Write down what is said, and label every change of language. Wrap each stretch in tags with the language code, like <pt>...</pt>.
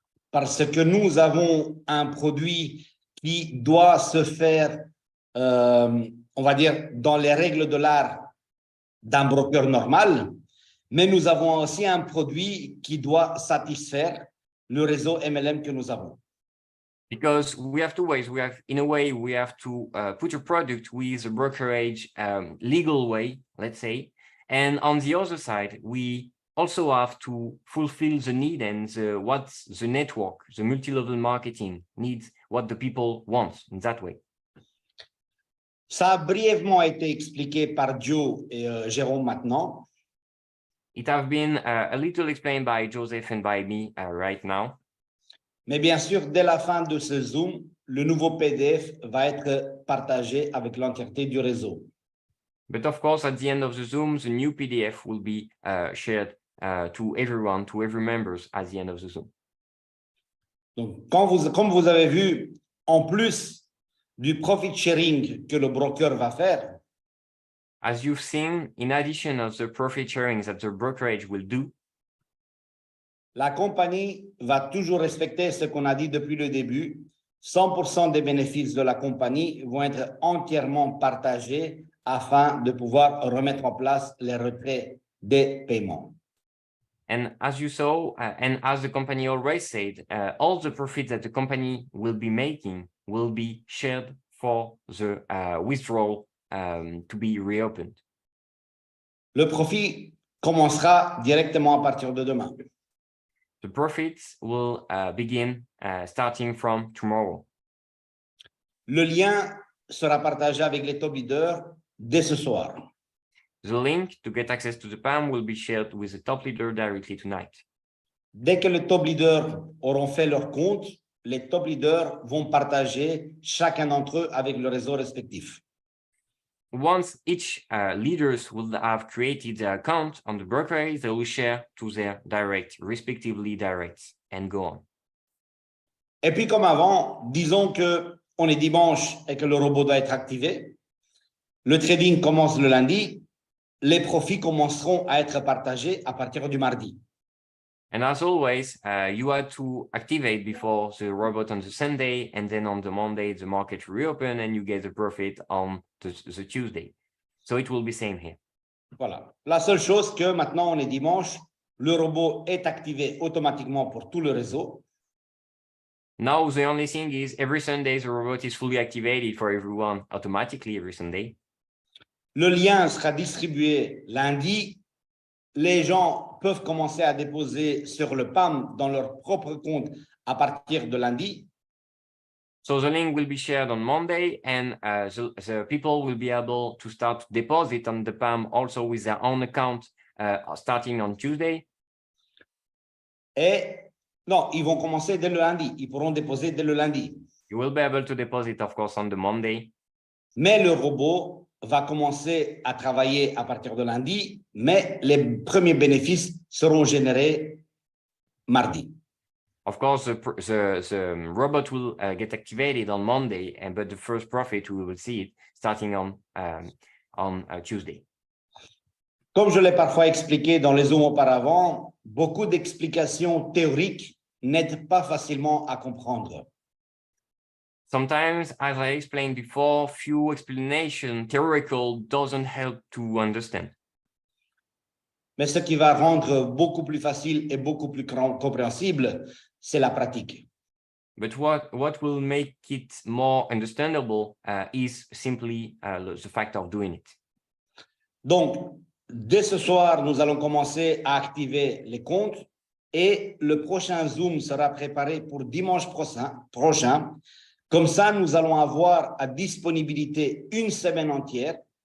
<fr>Parce que nous avons un produit qui doit se faire, on va dire, dans les règles de l'art d'un broker normal, mais nous avons aussi un produit qui doit satisfaire le réseau MLM que nous avons.</fr> <en>Because we have two ways. In a way, we have to put a product with a brokerage legal way, let's say. And on the other side, we also have to fulfill the need and what the network, the multi-level marketing needs, what the people want in that way.</en> <fr>Ça a brièvement été expliqué par Joe et Jérôme maintenant.</fr> <en>It has been a little explained by Joseph and by me right now.</en> <fr>Mais bien sûr, dès la fin de ce Zoom, le nouveau PDF va être partagé avec l'entièreté du réseau.</fr> <en>But of course, at the end of the Zoom, the new PDF will be shared to everyone, to every members at the end of the Zoom.</en> <fr>Donc, comme vous avez vu, en plus du profit sharing que le broker va faire,</fr> <en>as you've seen, in addition of the profit sharing that the brokerage will do,</en> <fr>la compagnie va toujours respecter ce qu'on a dit depuis le début. 100% des bénéfices de la compagnie vont être entièrement partagés afin de pouvoir remettre en place les retraits des paiements.</fr> <en>And as you saw, and as the company always said, all the profits that the company will be making will be shared for the withdrawal to be reopened.</en> <fr>Le profit commencera directement à partir de demain.</fr> <en>The profits will begin starting from tomorrow.</en> <fr>Le lien sera partagé avec les top leaders dès ce soir.</fr> <en>The link to get access to the PAM will be shared with the top leader directly tonight.</en> <fr>Dès que les top leaders auront fait leur compte, les top leaders vont partager chacun d'entre eux avec le réseau respectif.</fr> <en>Once each leaders will have created their account on the brokerage, they will share to their respectively directs, and go on.</en> <fr>Et puis comme avant, disons que on est dimanche et que le robot doit être activé. Le trading commence le lundi. Les profits commenceront à être partagés à partir du mardi.</fr> <en>And as always, you had to activate before the robot on the Sunday, and then on the Monday, the market reopen and you get the profit on the Tuesday. So it will be same here.</en> <fr>Voilà. La seule chose que maintenant on est dimanche, le robot est activé automatiquement pour tout le réseau.</fr> <en>Now, the only thing is every Sunday, the robot is fully activated for everyone automatically every Sunday.</en> <fr>Le lien sera distribué lundi. Les gens peuvent commencer à déposer sur le PAM dans leur propre compte à partir de lundi.</fr> <en>So the link will be shared on Monday, and the people will be able to start to deposit on the PAM also with their own account starting on Tuesday.</en> <fr>Et non, ils vont commencer dès le lundi. Ils pourront déposer dès le lundi.</fr> <en>You will be able to deposit, of course, on the Monday.</en> <fr>Mais le robot va commencer à travailler à partir de lundi, mais les premiers bénéfices seront générés mardi.</fr> <en>Of course, the robot will get activated on Monday, but the first profit we will see it starting on Tuesday.</en> <fr>Comme je l'ai parfois expliqué dans les Zooms auparavant, beaucoup d'explications théoriques n'aident pas facilement à comprendre.</fr> <en>Sometimes, as I explained before, few explanation theoretical doesn't help to understand.</en> <fr>Mais ce qui va rendre beaucoup plus facile et beaucoup plus compréhensible, c'est la pratique.</fr> <en>But what will make it more understandable is simply the fact of doing it.</en> <fr>Donc, dès ce soir, nous allons commencer à activer les comptes et le prochain Zoom sera préparé pour dimanche prochain. Comme ça, nous allons avoir à disponibilité une semaine entière.</fr>